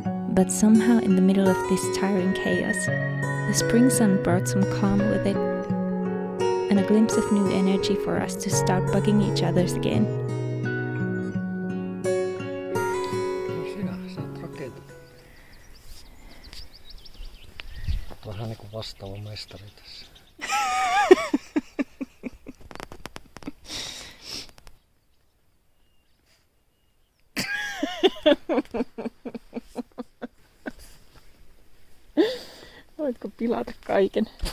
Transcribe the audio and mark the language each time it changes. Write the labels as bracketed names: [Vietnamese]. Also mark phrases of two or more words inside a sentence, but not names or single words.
[English] But somehow in the middle of this tiring chaos, the spring sun brought some calm with it, and a glimpse of new energy for us to start bugging each other again. [Finnish] Sä oot rakentanut. Vähän niinku vastaava mestari tässä. Voitko pilata kaiken?